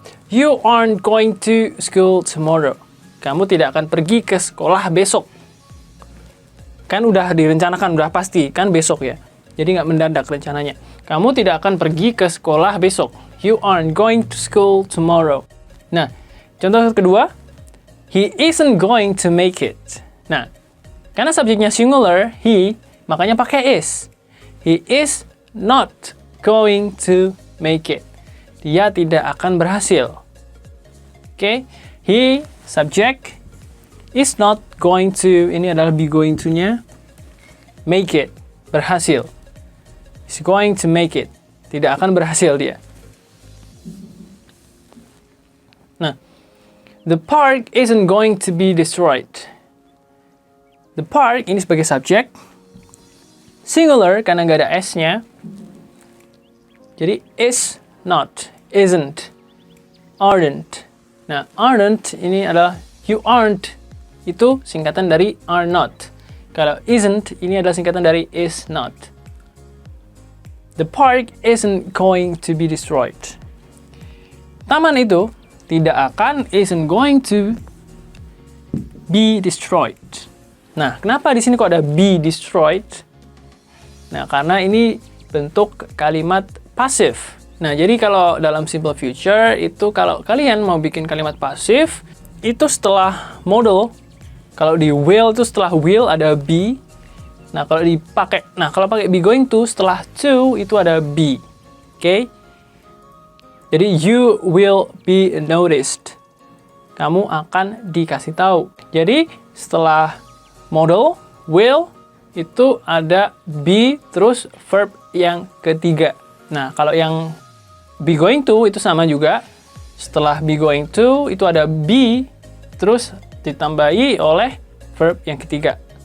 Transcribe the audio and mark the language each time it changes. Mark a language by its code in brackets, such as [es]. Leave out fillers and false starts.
[en] You aren't going to school tomorrow. [id] Kamu tidak akan pergi ke sekolah besok. Kan udah direncanakan, udah pasti. Kan besok ya. Jadi nggak mendadak rencananya. Kamu tidak akan pergi ke sekolah besok. [en] You aren't going to school tomorrow. [id] Nah, contoh kedua. [en] He isn't going to make it. [id] Nah, karena subjeknya [en] singular, he, [id] makanya pakai [en] is. He is not going to make it. [id] Dia tidak akan berhasil. [en] Oke, he, subjek, is not going to, [id] ini adalah [en] be going to-nya, make it, berhasil. Is going to make it. [id] Tidak akan berhasil dia. [en] Nah, the park isn't going to be destroyed. [id] The park, ini sebagai subjek, singular karena nggak ada s-nya. [en] Jadi is not, isn't, aren't. [id] Nah, aren't ini adalah you aren't. Itu singkatan dari are not. Kalau isn't ini adalah singkatan dari is not. [en] The park isn't going to be destroyed. [id] Taman itu tidak akan [en] isn't going to be destroyed. [id] Nah, kenapa di sini kok ada be destroyed? Nah, karena ini bentuk kalimat pasif. Nah, jadi kalau dalam simple future itu kalau kalian mau bikin kalimat pasif itu setelah modal. Kalau di will itu setelah will ada be. Nah, kalau pakai be going to setelah to itu ada be. Oke? Jadi [en] you will be noticed. [id] Kamu akan dikasih tahu. Jadi setelah modal will itu ada be terus verb yang ketiga. Nah, kalau yang be going to itu sama juga. Setelah be going to itu ada be terus ditambahi oleh verb yang ketiga.